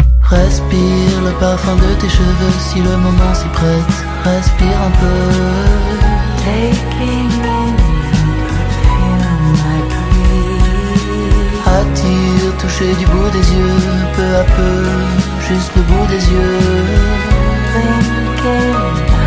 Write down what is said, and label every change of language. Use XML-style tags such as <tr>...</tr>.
<fr>Respire le parfum de tes cheveux si le moment s'y prête. Respire un peu.</fr> <en>Taking in your perfume, I breathe.</en> <fr>Attire, toucher du bout des yeux, peu à peu, juste le bout des yeux.</fr> <en>Thinking.</en>